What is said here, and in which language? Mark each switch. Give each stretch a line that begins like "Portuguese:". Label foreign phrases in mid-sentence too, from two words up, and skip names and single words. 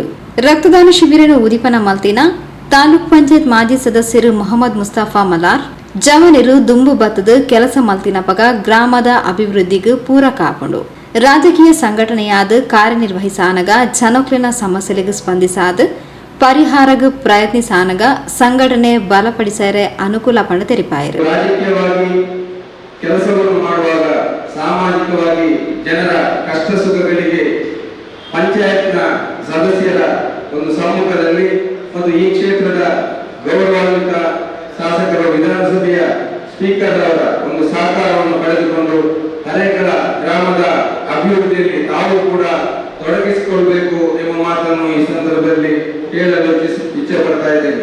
Tulu: ರಕ್ತದಾನ ಶಿಬಿರನು ಉದಿಪನ ಮಲ್ತಿನ ತಾಲೂಕ್ ಪಂಚಾಯತ್ ಮಾಜಿ ಸದಸ್ಯರು ಮೊಹಮ್ಮದ್ ಮುಸ್ತಫಾ ಮಲಾರ್, ಜವನರು ದುಂಬು ಬತ್ತದ ಕೆಲಸ ಮಲ್ತಿನ ಪಗ ಗ್ರಾಮದ ಅಭಿವೃದ್ಧಿಗೆ ಪೂರಕ ಆಪುಂಡು. ರಾಜಕೀಯ ಸಂಘಟನೆಯಾದ ಕಾರ್ಯನಿರ್ವಹಿಸಾನಗ ಜನಕ್ಲಿನ ಸಮಸ್ಯೆಗಳಿಗೆ ಸ್ಪಂದಿಸಾದ ಪರಿಹಾರಗ ಪ್ರಯತ್ನಿಸಾನಗ ಸಂಘಟನೆ ಬಲಪಡಿಸರೆ ಅನುಕೂಲ ಪಂಡ ತೆರಿಪಾಯರು.
Kannada: ರಾಜಕೀಯವಾಗಿ ಕೆಲಸವನ್ನು ಮಾಡುವಾಗ ಸಾಮಾಜಿಕವಾಗಿ ಜನರ ಕಷ್ಟ ಸುಖಗಳಿಗೆ ಪಂಚಾಯತ್ನ ಸದಸ್ಯರ ಒಂದು ಸಮ್ಮುಖದಲ್ಲಿ ಮತ್ತು ಈ ಕ್ಷೇತ್ರದ ಗೌರವಾನ್ವಿತ ಶಾಸಕರು ವಿಧಾನಸಭೆಯ ಸ್ಪೀಕರ್ ಅವರ ಒಂದು ಸಹಕಾರವನ್ನು ಪಡೆದುಕೊಂಡು ಹರೇಕಳ ಗ್ರಾಮದ ಅಭಿವೃದ್ಧಿಯಲ್ಲಿ ತಾವು ಕೂಡ ತೊಡಗಿಸಿಕೊಳ್ಬೇಕು ಎಂಬ ಮಾತನ್ನು ಈ ಸಂದರ್ಭದಲ್ಲಿ ಹೇಳಲು ಇಚ್ಛೆ ಪಡ್ತಾ ಇದ್ದೇನೆ.